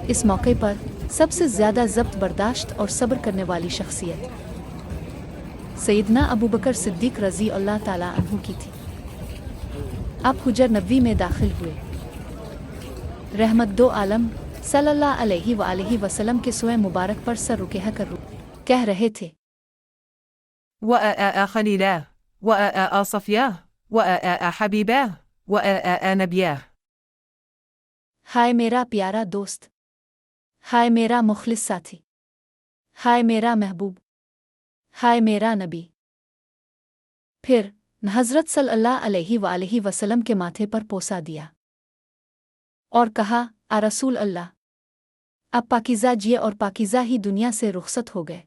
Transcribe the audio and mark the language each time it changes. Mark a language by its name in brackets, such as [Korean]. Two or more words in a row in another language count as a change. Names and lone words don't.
[Hindi] इस मौके पर सबसे ज़्यादा ज़ब्त बर्दाश्त और सब्र करने वाली शख्सियत सैयदना अबू बकर सिद्दीक़ [Arabic] رضي الله تعالى عنه [Hindi] की थी। आप हुजर नबी में दाखिल हुए। रहमत दो आलम [Arabic] صلى الله عليه وسلم [Hindi] के सोए मुबारक पर सर रुके कर कह रहे थे, [Arabic] وآآ خليلاه وآآ صفياه وآآ حبيباه وآآ نبياه. [Hindi] हाय मेरा प्यारा दोस्त, हाय मेरा मुखलिस साथी, हाय मेरा महबूब, हाय मेरा नबी। फिर हज़रत [Arabic] صلى الله عليه وسلم [Hindi] के माथे पर पोसा दिया और कहा, आ [Arabic] رسول الله, [Hindi] अब पाकीज़ा जिए और पाकीज़ा ही दुनिया से रुखसत हो गए।